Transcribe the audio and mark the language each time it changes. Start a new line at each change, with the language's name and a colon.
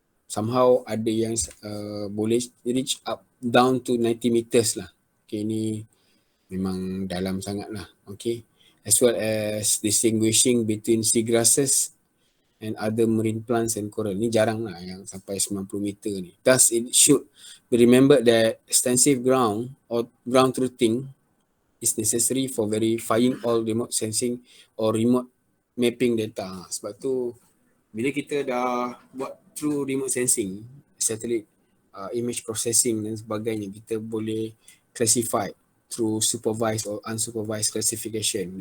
English: Somehow
Malay: ada yang boleh
English: reach up down to 90 meters lah. Okay,
Malay: ni memang dalam sangat lah.
English: Okay, as well as distinguishing between seagrasses and other marine plants and coral.
Malay: Ni jarang lah yang sampai 90 meter ni.
English: Thus, it should be remembered that extensive ground or ground truthing is necessary for verifying all remote sensing or remote mapping data.
Malay: Sebab tu, bila kita dah buat
English: through remote sensing, satellite image processing
Malay: dan sebagainya, kita boleh
English: classify through supervised or unsupervised classification.